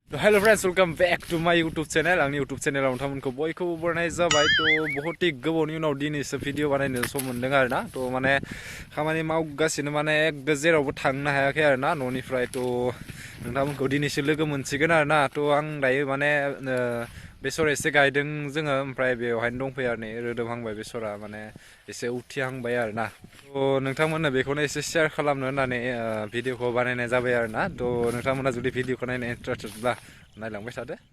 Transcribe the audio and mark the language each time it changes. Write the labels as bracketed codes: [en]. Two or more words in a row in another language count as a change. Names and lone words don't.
[en] Hello friends, welcome back to my YouTube channel. [brx] आंनि [en] YouTube channel [brx] आव नोंथांमोनखौ बयखौबो बरायनाय जाबाय [hi] तो बहुत ही [brx] गोबावनि उनाव दिनैसो भिडिअ बानायनो सम मोनदों आरोना तो माने खामानि मावगासिनो माने एकदम जेरावबो थांनो हायाखै आरोना न'निफ्राय तो नोंथांमोनखौ दिनैसो लोगो मोनसिगोन आरोना तो आं दायो माने बेसर एसे गायदों जोङो ओमफ्राय बेवहायनो दंफैयो आरो नै रोदोमहांबाय बेसरा माने एसे उथिहांबाय आरोना तो नोंथांमोननो बेखौनो एसे शेयार खालामनो होननानै भिडिअखौ बानायनाय जाबाय आरोना तो नोंथांमोना जुदि भिडिअखौ नायनो इन्टारेस्टेडब्ला नायलांबाय थादो।